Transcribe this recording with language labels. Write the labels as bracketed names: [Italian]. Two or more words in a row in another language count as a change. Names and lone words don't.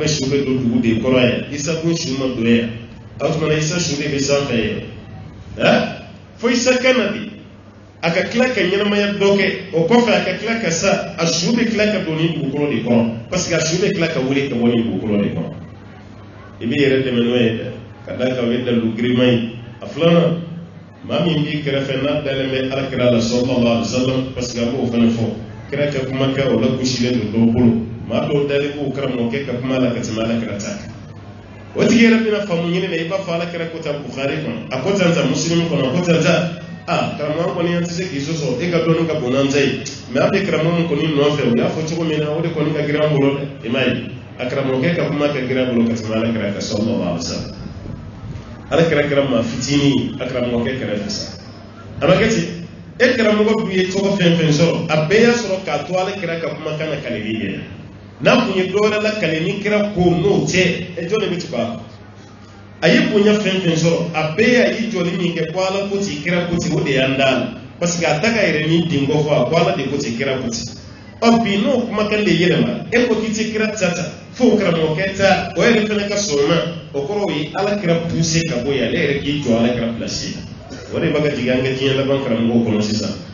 [Bambara] bɛ su bɛ don dugu de kɔrɔ yan Isa kun su ma don yan o tuma na Isa su de bɛ sanfɛ yan fo Isa kana de a ka tila ka ɲɛnamaya dɔ kɛ o kɔfɛ a ka tila ka sa a su bɛ tila ka don ni dugukolo de kɔrɔ parce que a su bɛ tila ka wuli ka bɔ ni dugukolo de kɔrɔ i b'i yɛrɛ dɛmɛ n'o ye dɛ ka da kan o ye dalu girinma ye a filanan maa min b'i kɛrɛfɛ n'a dalen bɛ alakira la [Arabic] صلى الله عليه وسلم [Bambara] parce que a b'o fana fɔ kira ka kuma kɛ o la gosilen don dɔw bolo maa dɔw dalen b'o karamɔgɔkɛ ka kuma la ka tɛmɛ alakira ta kan o tigi yɛrɛ bɛna faamu ɲini na i b'a fɔ alakira ko ta Bukhari kɔnɔ a ko tan ta Muslim kɔnɔ a ko tan ta karamɔgɔ kɔni an tɛ se k'i sɔsɔ e ka dɔnni ka bon n'an ta ye mɛ an bɛ karamɔgɔ min kɔni nɔfɛ o y'a fɔ cogo min na o de kɔni ka girin an bolo dɛ i m'a ye a karamɔgɔkɛ ka kuma ka girin an bolo ka tɛmɛ alakira kan sallallahu [Arabic] عليه وسلم [Bambara] alakira kɛra maa fitinin a karamɔgɔkɛ kɛrɛfɛ sa a ma kɛ ten e karamɔgɔ dun ye tɔgɔ fɛn fɛn sɔrɔ a bɛɛ y'a sɔrɔ k'a to ale kira ka kumakan na kaleli yɛrɛ n'a kun ye dɔwɛrɛ la kale ni kira ko n'o tɛ jɔn de bɛ tugu a kɔ a ye bonya fɛn fɛn sɔrɔ a bɛɛ y'a ye jɔli min kɛ ko ala ko ten kira ko ten o de y'an da la parce que a ta ka yɛrɛ ni den kɔ fɔ a ko ala de ko ten kira ko ten ɔ bi n'o kumakan de yɛlɛma e ko k'i tɛ kira ta ta fo karamɔgɔkɛ ta o yɛrɛ fana ka sɔrɔ na o kɔrɔ o ye ala kira poussé ka bɔ yen ale yɛrɛ k'i jɔ ala kira place o de b'a ka jigin an ka diɲɛ laban karamɔgɔw kɔnɔ sisan